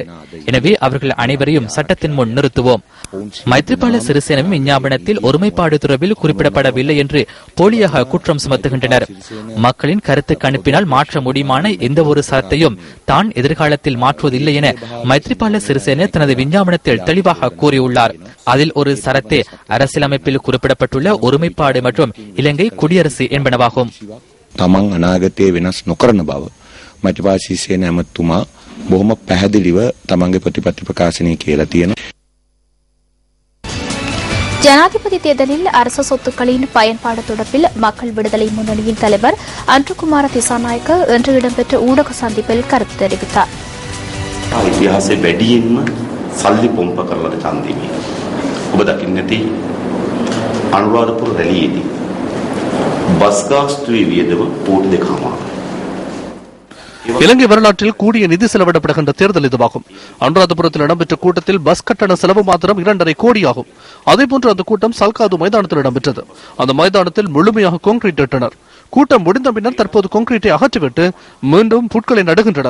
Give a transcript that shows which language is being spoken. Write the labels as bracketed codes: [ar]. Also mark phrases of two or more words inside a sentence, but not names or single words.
[ta] எனவே அவர்கள் அனைவரையும் சட்டத்தின் முன் நிறுத்துவோம். மைத்ரிபால சிறிசேனவின் விஞ்ஞாபனத்தில் ஒருமைப்பாடு தொடர்பில் குறிப்பிடப்படவில்லை என்று போலியாக குற்றம் சுமத்துகின்றனர். மக்களின் கருத்து கணிப்பினால் மாற்ற முடியுமான எந்த ஒரு சரத்தையும் தான் எதிர்காலத்தில் மாற்றுவதில்லை என மைத்ரிபால சிறிசேன தனது விஞ்ஞாபனத்தில் தெளிவாக கூறியுள்ளார். அதில் ஒரு சரத்தே அரசியலமைப்பில் குறிப்பிடப்பட்டுள்ள ஒருமைப்பாடு மற்றும் இலங்கை குடியரசு என்பனவாகும். [si] තමන් අනාගතයේ වෙනස් නොකරන බව මෛත්‍රීපාල සිරිසේන ඇමතුමා බොහොම පැහැදිලිව තමන්ගේ ප්‍රතිපත්ති ප්‍රකාශනය කියලා තියෙනවා. [ta] ஜனாதிபதி தேர்தலில் அரசு சொத்துக்களின் பயன்பாடு தொடர்பில் மக்கள் விடுதலை முன்னணியின் தலைவர் அன்றுகுமார திசாநாயக்க இன்று இடம்பெற்ற ஊடக சந்திப்பில் கருத்து தெரிவித்தார். [si] ඉතිහාසයේ වැඩියෙන්ම සල්ලි පොම්ප කරලා ඡන්දෙමි. ඔබ දකින්න ඇති අනුරාධපුර රැළියේදී බස් ගාස්තුවේ වියදම කෝටි 2.5. [ta] இலங்கை வரலாற்றில் கூடிய நிதி செலவிடப்படுகின்ற தேர்தல் இதுவாகும். அனுராதபுரத்தில் இடம்பெற்ற கூட்டத்தில் பஸ் கட்டண செலவு மாத்திரம் 2.5 கோடி ஆகும். அதேபோன்று அந்த கூட்டம் சல்காது மைதானத்தில் இடம்பெற்றது. அந்த மைதானத்தில் முழுமையாக கான்கிரீட் இட்டனர். கூட்டம் முடிந்த பின்னர் தற்போது கான்கிரீட்டை அகற்றிவிட்டு மீண்டும் புட்களை நடுகின்றனர்.